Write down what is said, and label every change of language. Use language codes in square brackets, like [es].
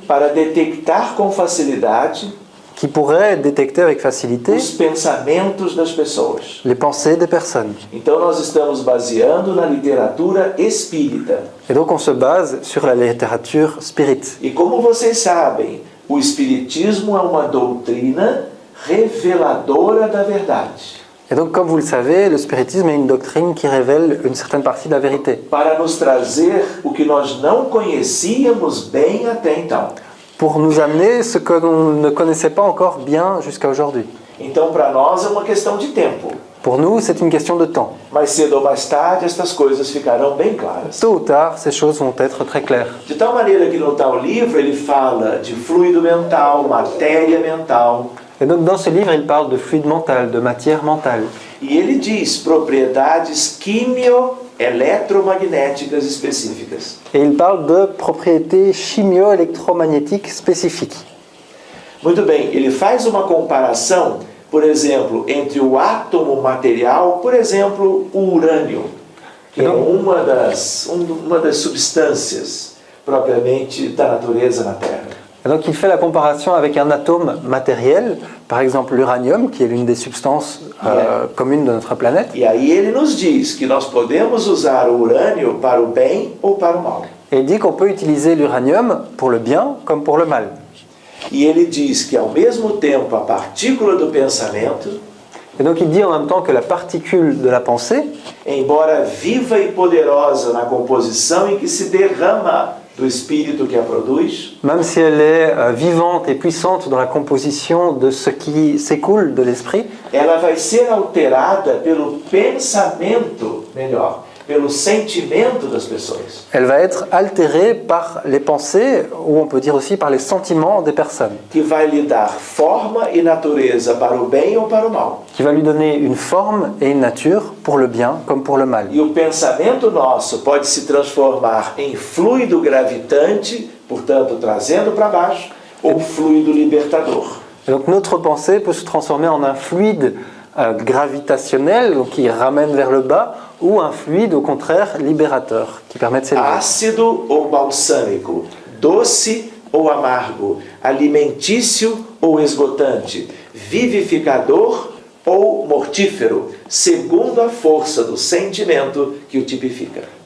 [pt] para detectar com facilidade [fr] qui pourraient détecter avec facilité [pt] os pensamentos das pessoas. [fr] les pensées des personnes. [pt] Então nós estamos baseando na literatura espírita. [fr] Et donc on se base sur la littérature spirit. [pt] E como vocês sabem, o espiritismo é uma doutrina reveladora da verdade. [fr] Et donc comme vous le savez, le spiritisme est une doctrine qui révèle une certaine partie de la vérité, [pt] Para nos trazer o que nós não conhecíamos bem até então. [fr] pour nous amener ce que l'on ne connaissait pas encore bien jusqu'à aujourd'hui. [pt] Então, para nós é uma questão de tempo. [fr] Pour nous, c'est une question de temps. [pt] Mais cedo ou mais tarde, estas coisas ficarão bem claras. [fr] Tôt ou tard, ces choses vont être très claires. [pt] De tal maneira que no tal livro ele fala de fluido mental, matéria mental. [fr] Et donc dans ce livre, il parle de fluide mental, de matière mentale. [pt] E ele diz propriedades quimio-eletromagnéticas específicas. [fr] Et il parle de propriétés chimio-électromagnétiques spécifiques. [pt] Muito bem, ele faz uma comparação, por exemplo, entre o átomo material, por exemplo, o urânio, que é uma das substâncias propriamente da natureza na Terra. [fr] Et donc il fait la comparaison avec un atome matériel, par exemple l'uranium, qui est l'une des substances communes de notre planète. [pt] E aí ele nos diz que nós podemos usar o urânio para o bem ou para o mal. [fr] Et il dit qu'on peut utiliser l'uranium pour le bien comme pour le mal. [pt] E ele diz que ao mesmo tempo a partícula do pensamento [fr] Et donc il dit en même temps que la particule de la pensée, [pt] embora viva e poderosa na composição em que se derrama do espírito que a produz, [fr] même si elle est vivante et puissante dans la composition de ce qui s'écoule de l'esprit, [pt] ela vai ser alterada pelo pensamento, melhor, pelo sentimento das pessoas. [fr] elle va être altérée par les pensées, ou on peut dire aussi par les sentiments des personnes, [pt] Que vai lhe dar forma e natureza para o bem ou para o mal. [fr] qui va lui donner une forme et une nature pour le bien comme pour le mal. [pt] E o pensamento nosso pode se transformar em fluido gravitante, portanto, trazendo para baixo, ou fluido libertador. [fr] Et donc notre pensée peut se transformer en un fluide gravitationnel, donc qui ramène vers le bas, ou un fluide au contraire libérateur, qui permet de s'élever. [pt] Ácido ou balsâmico, doce ou amargo, alimentício ou esgotante, vivificador ou mortífero, segundo a força do sentimento que o tipifica.